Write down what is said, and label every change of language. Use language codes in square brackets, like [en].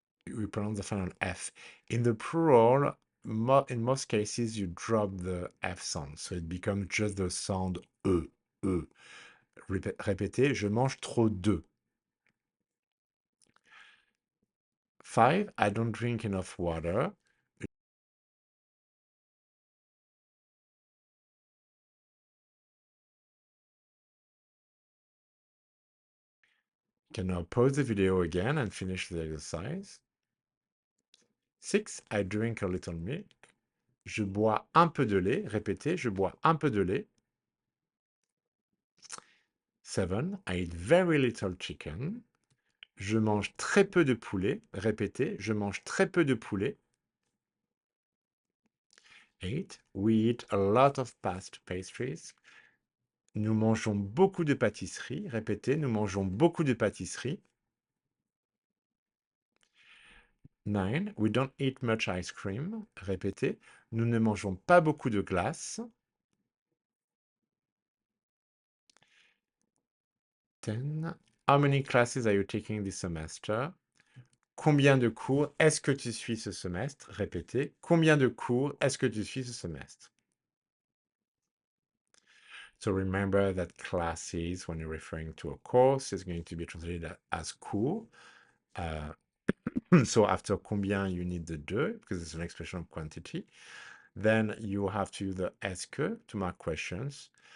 [en] We pronounce the final F. In the plural, in most cases, you drop the F sound. So it becomes just the sound E. E. [fr] Répétez, je mange trop d'œufs. 5. [en] I don't drink enough water. You can now pause the video again and finish the exercise. [fr] 6. [en] I drink a little milk. [fr] Je bois un peu de lait. Répétez, je bois un peu de lait. 7. [en] I eat very little chicken. [fr] Je mange très peu de poulet. Répétez, je mange très peu de poulet. [en] 8. We eat a lot of pastries. [fr] Nous mangeons beaucoup de pâtisseries. Répétez, nous mangeons beaucoup de pâtisseries. 9. [en] We don't eat much ice cream. [fr] Répétez, nous ne mangeons pas beaucoup de glace. 10. [en] How many classes are you taking this semester? [fr] Combien de cours est-ce que tu suis ce semestre? Répétez, combien de cours est-ce que tu suis ce semestre? [en] So remember that classes, when you're referring to a course, is going to be translated as cours. Uh, so after combien, you need the de, because it's an expression of quantity. Then you have to use the est que to mark questions.